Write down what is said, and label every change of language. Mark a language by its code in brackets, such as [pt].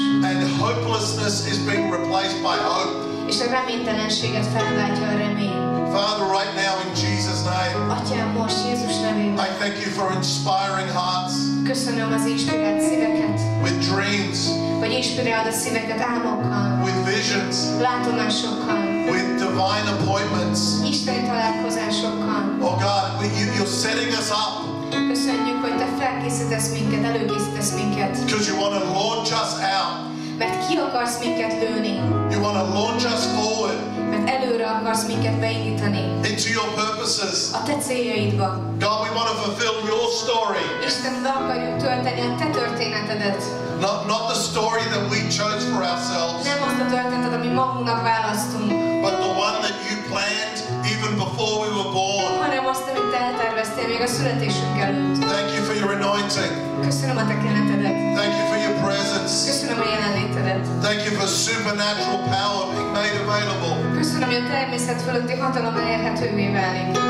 [en] And hopelessness is being replaced by hope. [hu] És a reménytelenséget felváltja a remény. [en] Father, right now in Jesus' name, [hu] Atyám, most Jézus nevében. [en] I thank you for inspiring hearts. [hu] Köszönöm az inspirált szíveket. [en] With dreams. [hu] Hogy inspirálod a szíveket álmokkal. [en] With visions. [hu] Látomásokkal. [en] With divine appointments. [hu] Isteni találkozásokkal. [en] Oh God, you're setting us up. [hu] Köszönjük, hogy te felkészítesz minket, előkészítesz minket. [en] Because you want to launch us out. [hu] Mert ki akarsz minket lőni. [en] You want to launch us forward. [hu] Mert előre akarsz minket beindítani. [en] Into your purposes. [hu] A te céljaidba. [en] God, we want to fulfill your story. [hu] Isten, be akarjuk tölteni a te történetedet. [en] Not the story that we chose for ourselves. [hu] Nem azt a történetet, ami magunknak választunk. [en] But the one that you planned even before we were born. [hu] Hanem azt, amit te elterveztél még a születésünk előtt. [en] Thank you for your anointing. [hu] Köszönöm a te kenetedet. [en] Thank you for your presence. [hu] Köszönöm a jelenlétedet. [en] Thank you for supernatural power being made available. [hu] Köszönöm, hogy a természet fölötti hatalom elérhetővé válik.